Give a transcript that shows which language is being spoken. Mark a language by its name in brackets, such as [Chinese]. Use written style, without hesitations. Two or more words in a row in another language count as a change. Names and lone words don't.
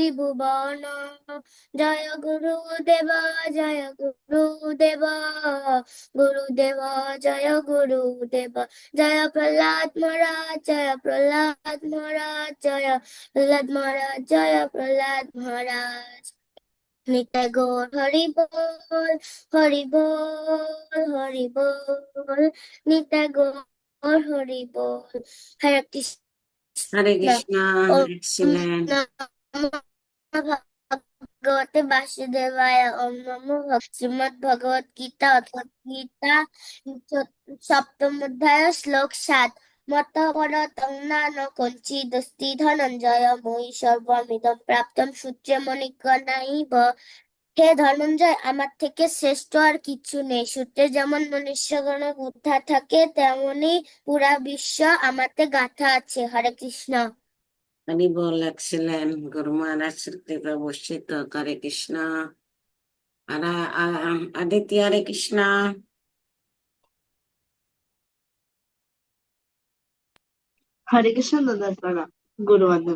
[Bangla] ভুবন জয় গুরুদেব জয় গুরুদেব গুরুদেব জয় গুরুদেব জয় প্রহ্লাদ মহারাজ জয় প্রহ্লাদ মহারাজ জয় প্রহ্লাদ মহারাজ জয় প্রহ্লাদ মহারাজ নিতাই গৌর হরি বল হরি বল হরি বল নিতাই গৌর হরি বল। হরে কৃষ্ণ। [Hindi] हरे कृष्णा। [Bangla] ওম [Hindi] एक्सीलेंट। [Sanskrit] নমো ভগবতে বাসুদেবায় ওম নমো [Bangla] শ্রীমদ্ ভগবত গীতা অথ গীতা সপ্তম অধ্যায় শ্লোক 7 [Sanskrit] মত পরতং নান কঞ্চিদস্তি ধনঞ্জয় মই সর্বমিদং প্রাপ্তম সূত্রমণিগণাইব। [Bangla] হে ধনঞ্জয়, আমার থেকে শ্রেষ্ঠ আর কিছু নেই। সূত্রে যেমন মনুষ্যগণের উদ্ধা থাকে তেমনি পুরা বিশ্ব আমাতে গাঁথা আছে। হরে কৃষ্ণ। [Hindi] हरि बोल। एक्सीलेंट। गुरु महाराज सर कृपा वर्षित हों। हरे कृष्णा। आदित्य हरे कृष्णा। हरे कृष्ण दादा प्रणाम। गुरु वंदना।